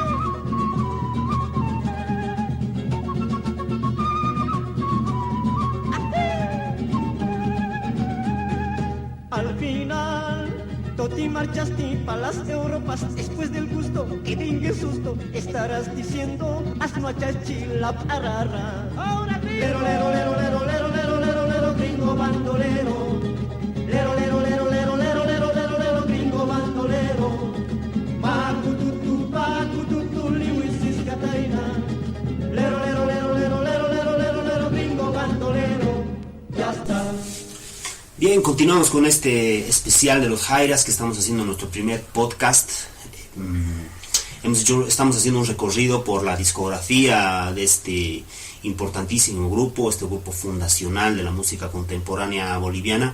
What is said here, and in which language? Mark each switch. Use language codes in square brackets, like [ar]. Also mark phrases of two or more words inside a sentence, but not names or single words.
[es] Al final, tú te marchaste para las Europas después del gusto y de susto estarás diciendo asno achachi la parara. Ahora lero, lero, lero, lero, lero, lero, lero, lero, gringo bandolero. Lero, lero, lero, lero, lero, lero, lero, lero, gringo bandolero. Pacututu, liwisis Catarina. Lero, lero, lero, lero, lero, lero, lero, lero, gringo bandolero. Ya está. Bien, continuamos con este especial de los Jairas que estamos haciendo en nuestro primer podcast. Estamos haciendo un recorrido por la discografía de este importantísimo grupo, este grupo fundacional de la música contemporánea boliviana.